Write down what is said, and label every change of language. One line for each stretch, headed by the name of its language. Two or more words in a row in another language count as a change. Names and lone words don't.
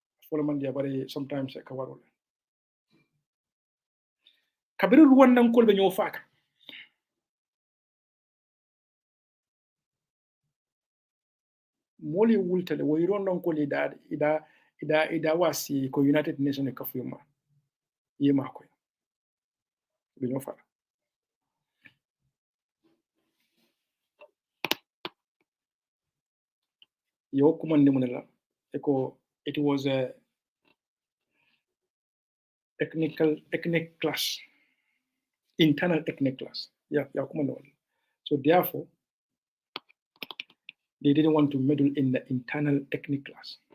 Mandingo: wala man dia bare sometimes ka warole kabiru Rwanda ko be ñoo faaka moli wultale wo yiron ko li ida wasi ko United Nations ka fuyuma yema ko be ñoo faaka yo kumande mun la eko
English: it was a ethnic class, internal ethnic class. Yeah, so therefore, they didn't want to meddle in the internal ethnic class.